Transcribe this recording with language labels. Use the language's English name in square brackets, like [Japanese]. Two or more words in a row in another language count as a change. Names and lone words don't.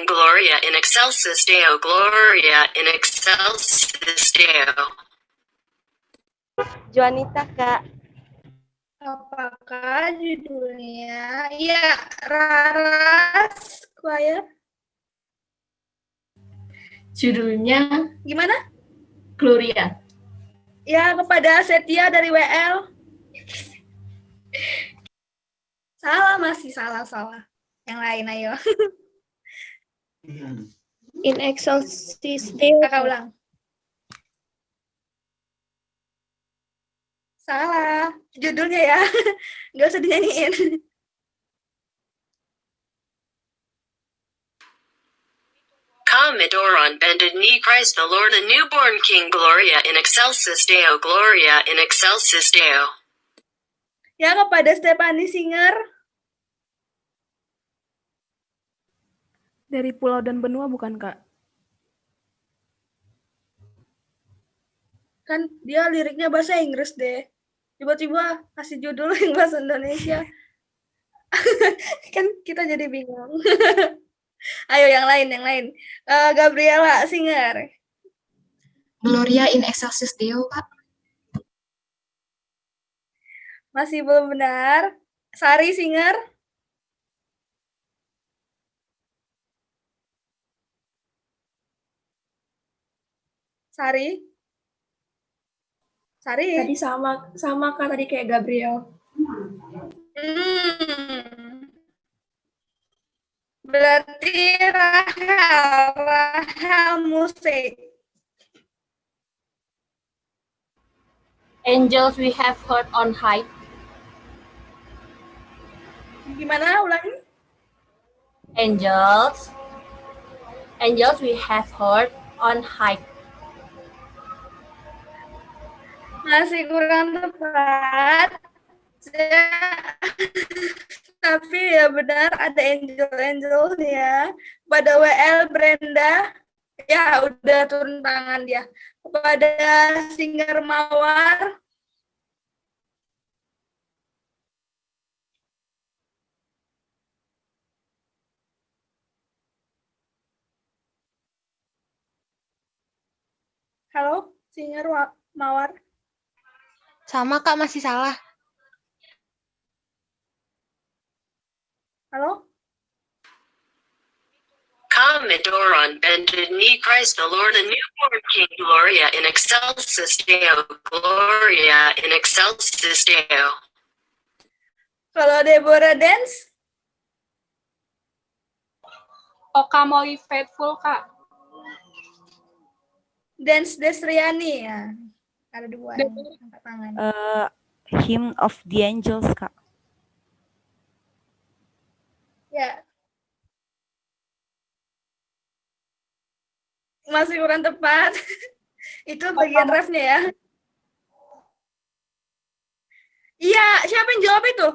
[Latin] Gloria in excelsis Deo. Gloria in excelsis Deo. [Indonesian] Juanita, Kak. Apakah judulnya? Iya, Raras Choir. Judulnya Gimana? Gloria. Ya, kepada Setia dari WL. Salah, masih salah. Yang lain, ayo. [Latin] In excelsis Deo. [Indonesian] Kakak ulang. Salah. Judulnya ya. Nggak usah dinyanyiin. [English] Come adore on bended knee Christ the Lord, a newborn King. [Latin] Gloria in excelsis Deo. Gloria in excelsis Deo. [Indonesian] Ya, kepada Stephanie Singer. Dari Pulau dan Benua bukan, Kak? Kan dia liriknya bahasa Inggris deh. Tiba-tiba kasih judul yang bahasa Indonesia. Kan kita jadi bingung. Ayo yang lain. Gabriela Singer. [Latin] Gloria in excelsis Deo, [Indonesian] Kak. Masih belum benar. Sari Singer. Sari. Tadi sama Kak, tadi kayak Gabriel. Berarti Rahel musik. [English] Angels we have heard on high. [Indonesian] Gimana ulangi? [English] Angels we have heard on high. [Indonesian] Masih kurang tepat. Tapi ya benar ada angel ya. Pada WL Brenda ya udah turun tangan dia. Kepada Singer Mawar halo, Singer Mawar. Sama Kak, masih salah. Halo? [English] Come adore on bended knee, Christ the Lord, a newborn King, [Latin] Gloria in excelsis Deo, Gloria in excelsis Deo. [Indonesian] Kalau Deborah dance? [English] Okamoi Faithful, Kak. [Indonesian] Dance Desriani ya. Ada dua yang angkat tangan. [English] Hymn of the Angels, [Indonesian] Kak. Ya. Masih kurang tepat. Itu bagian refnya ya. Iya, siapa yang jawab itu?